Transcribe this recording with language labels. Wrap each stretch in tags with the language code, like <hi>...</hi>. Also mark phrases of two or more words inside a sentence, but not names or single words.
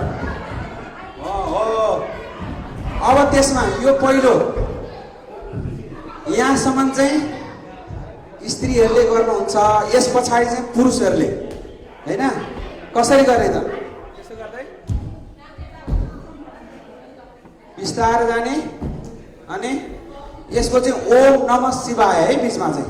<ne>हो अब त्यसमा यो पहिलो यहाँसम्म चाहिँ स्त्रीहरूले गर्नुहुन्छ, यस पछाडि चाहिँ पुरुषहरूले होइन। कसरी गर्ने त? यसो गर्दै बिस्तारै जाने। अनि यसको चाहिँ</ne> <sa>ओम नमः शिवाय</sa> <ne>है बिचमा चाहिँ।</ne>